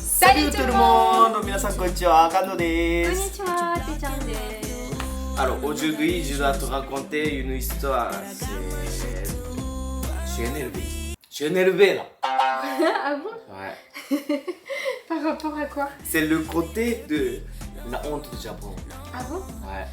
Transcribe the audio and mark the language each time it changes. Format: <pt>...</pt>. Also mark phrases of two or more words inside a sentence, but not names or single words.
<fr>Salut tout le monde!</fr> <ja>皆さんこんにちは、カンノでこんにす。ちは、てちゃんです。</ja> <fr>Alors aujourd'hui, je dois te raconter une histoire. Je suis énervé. Je suis énervé là. Ah bon? Ouais. Par rapport à quoi? C'est le côté de la honte du Japon. Ah bon? Ouais.</fr>